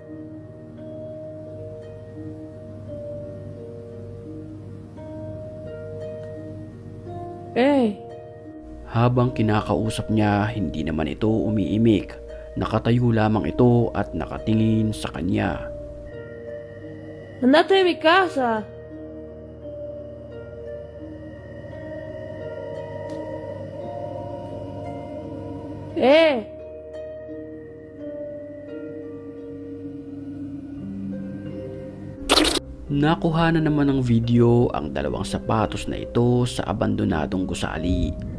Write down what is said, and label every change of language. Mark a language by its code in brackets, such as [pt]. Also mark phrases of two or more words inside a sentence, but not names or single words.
[tl] Habang kinakausap niya, hindi naman ito umiimik. Nakatayo lamang ito at nakatingin sa kanya. [es] Andate de mi casa. [tl] Nakuha na naman ng video ang dalawang sapatos na ito sa abandonadong gusali.